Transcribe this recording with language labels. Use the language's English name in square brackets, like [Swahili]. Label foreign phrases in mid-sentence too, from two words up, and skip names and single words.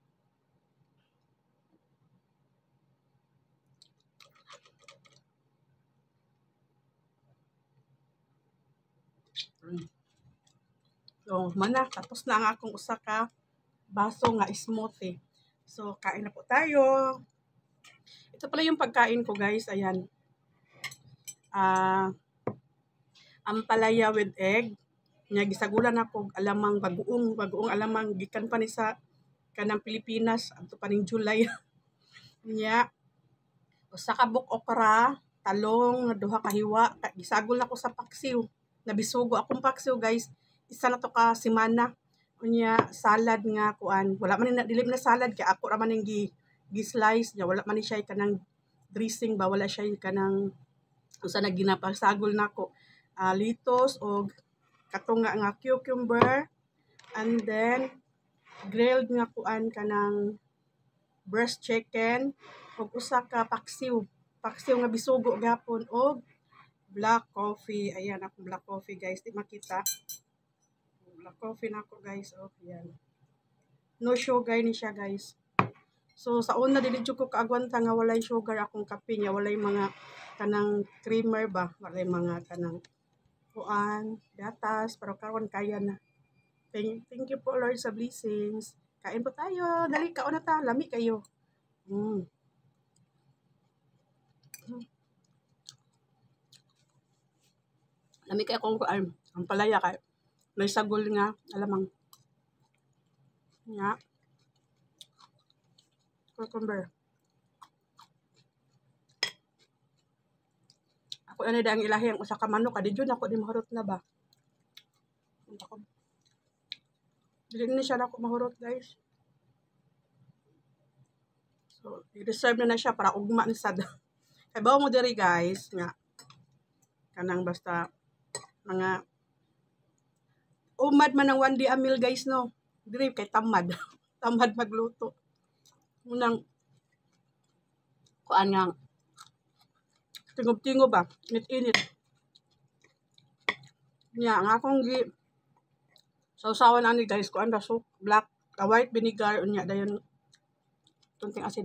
[Cebuano] So, mana tapos na ang akong usa ka baso nga smoothie. So, [Filipino] kain na po tayo. Ito pala yung pagkain ko, guys. Ayan. Ampalaya [English] with egg. [Cebuano] Nya gisagulan ako alamang bagoong alamang gikan pa ni sa kanang Pilipinas adto pa ning July. Nya usa ka buk okra, talong nga duha ka hiwa, gisagol ako sa paksiw. Nabisugo akong paksiw, guys. Isa na to ka semana. Unya salad nga kuan. Wala man na dili na salad kay ako ra man ning gi-slice nya wala man ni siya kanang dressing ba, wala siya kanang usa na ginapasagol nako. Litos o katunga nga cucumber [English] and then grilled [Cebuano] nga kuan kanang [English] breast chicken [Cebuano] ug usa ka paksiw nga bisugo gapon og [English] black coffee. [Cebuano] Ayan akong [English] black coffee [Cebuano] guys, di makita. [English] Black coffee [Cebuano] nako guys, oh yan. [English] No sugar [Cebuano] ni siya guys. So sa una dili jud ko kaagwanta nga walay sugar akong kape nya, walay mga kanang creamer ba, walay mga kanang kuan, gatas, pero karon kaya na. [English] Thank you [Filipino] po Lord sa blessings. Kain po tayo. [Cebuano] Dali kaon na ta, lami kayo. Lami kay akong kuan, ang palaya kay may sagol nga alamang. Nya. Cucumber. Ako na ang ilahi ang usa ka manok, adi jud ako di mahurot na ba. Dili ni siya nako mahurot guys. So, i-reserve na siya para ugma ni sad. Kay bawo mo diri guys nga kanang basta mga umad man ng [English] one day a meal [Cebuano] guys no. Diri kay tamad. Tamad magluto. Unang kuan nga tingob-tingob ba, init-init. Nya nga akong gi sausawan ani guys kuan ba soup [English] black white vinegar [Cebuano] unya dayon tunting asin.